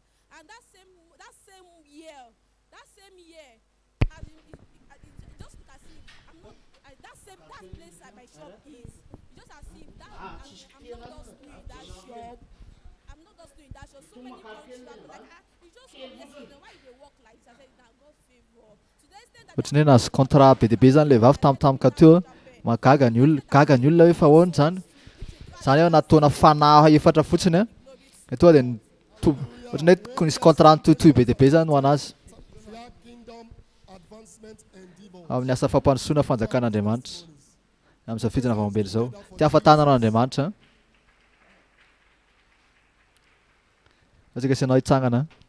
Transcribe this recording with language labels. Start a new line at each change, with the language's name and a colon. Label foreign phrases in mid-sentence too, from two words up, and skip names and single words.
English: And that same year, as in, it just look as if I'm not that place that my shop is. Just as if that I'm not just doing that shop. I'm not just doing that shop. So many countries are like, you just why you work like this? I said, now God favor. To the extent that
Malagasy: ohatry ny hoe nahazo contrat be dehibe zany le vavy tampotampoka teo mahagaga ny olona hoe fa ahoana zany zany hoe nataona fanahy efatra fotsiny etoa dia ohatry ny hoe nisy contrat nitohitohy be dehibe zany ho anazy amin'ny asa fampandrosoana fanjakan'Andriamanitra amin'izao fidina vaombely zao tia ahafantarana an'Andriamanitra atsika asianao hitsangana.